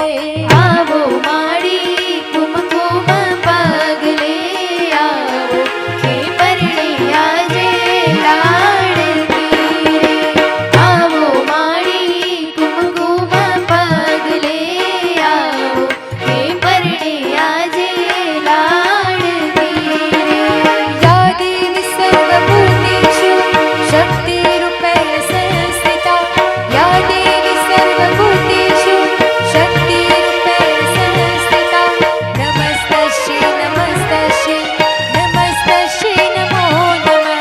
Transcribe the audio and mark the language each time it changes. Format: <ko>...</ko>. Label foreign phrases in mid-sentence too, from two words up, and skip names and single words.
<gu>આવો માડી કુમકુમ પગલે આવો કે પરણે આજે લાડકી રે। આવો માડી કુમકુમ પગલે આવો કે પરણે આજે લાડકી રે।</gu> <sa>या देवी सर्वभूतेषु शक्तिरूपेण संस्थिता। या देवी सर्वभूतेषु शक्तिरूपेण संस्थिता। नमस्तस्यै नमस्तस्यै नमस्तस्यै नमो नमः।</sa>